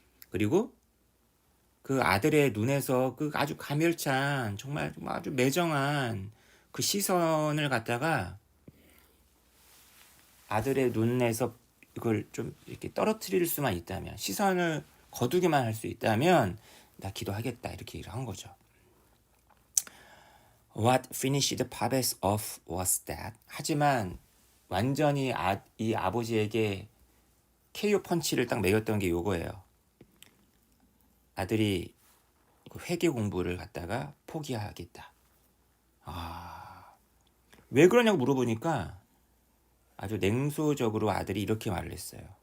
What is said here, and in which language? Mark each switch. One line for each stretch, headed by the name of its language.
Korean: 그리고 그 아들의 눈에서 그 아주 가멸찬 정말 아주 매정한 그 시선을 갖다가 아들의 눈에서 이걸 좀 이렇게 떨어뜨릴 수만 있다면 시선을 거두기만 할 수 있다면 나 기도하겠다 이렇게 얘기를 한 거죠.
English: What finished Pabes off was that.
Korean: 하지만 완전히 이 아버지에게 KO 펀치를 딱 매겼던 게 요거예요. 아들이 그 회계 공부를 갖다가 포기하겠다. 왜 그러냐고 물어보니까 아주 냉소적으로 아들이 이렇게 말을 했어요.